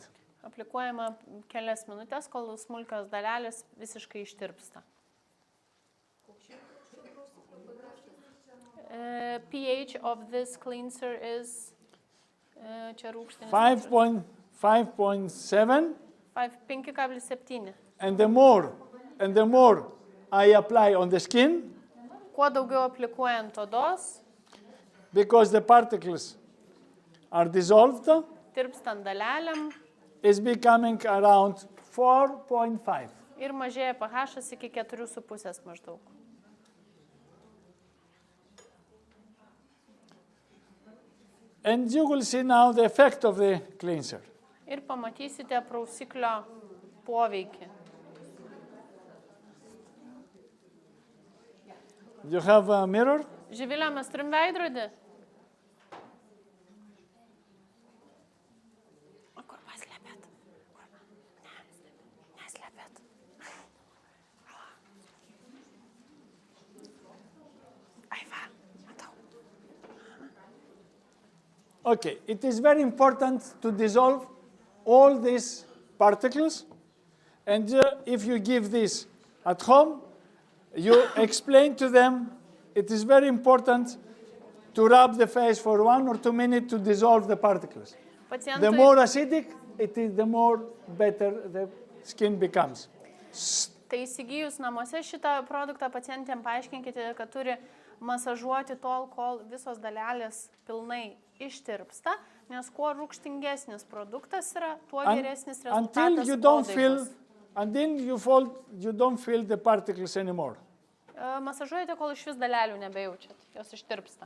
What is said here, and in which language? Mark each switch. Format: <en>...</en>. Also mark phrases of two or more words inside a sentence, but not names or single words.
<lt>Aplikuojama kelias minutės, kol smulkios dalelės visiškai ištirpsta.</lt> <en>pH of this cleanser is</en> <lt>čia rūgštinis</lt> <en>5.7,</en> <lt>5,7.</lt> <en>and the more I apply on the skin,</en> <lt>Kuo daugiau aplikuojant odos,</lt> <en>because the particles are dissolved,</en> <lt>tirpstant dalelėm</lt> <en>is becoming around 4.5.</en> <lt>ir mažėja pH iki 4,5 maždaug.</lt> <en>And you will see now the effect of the cleanser.</en> <lt>Ir pamatysite prausiklio poveikį.</lt> <en>You have a mirror?</en> <lt>Živilė, mes turim veidrodį? O kur paslėpėt? Neslėpėt. Ai va, matau.</lt> <en>Okay, it is very important to dissolve all these particles, and if you give this at home, you explain to them, it is very important to rub the face for 1 or 2 minutes to dissolve the particles. The more acidic it is, the more better the skin becomes.</en> <lt>Tai įsigijus namuose šitą produktą pacientėm paaiškinkite, kad turi masažuoti tol, kol visos dalelės pilnai ištirpsta, nes kuo rūgštingesnis produktas yra, tuo geresnis rezultatas odai.</lt> <en>Until you don't feel the particles anymore.</en> <lt>Masažuojate, kol iš vis dalelių nebejaučiat, jos ištirpsta.</lt>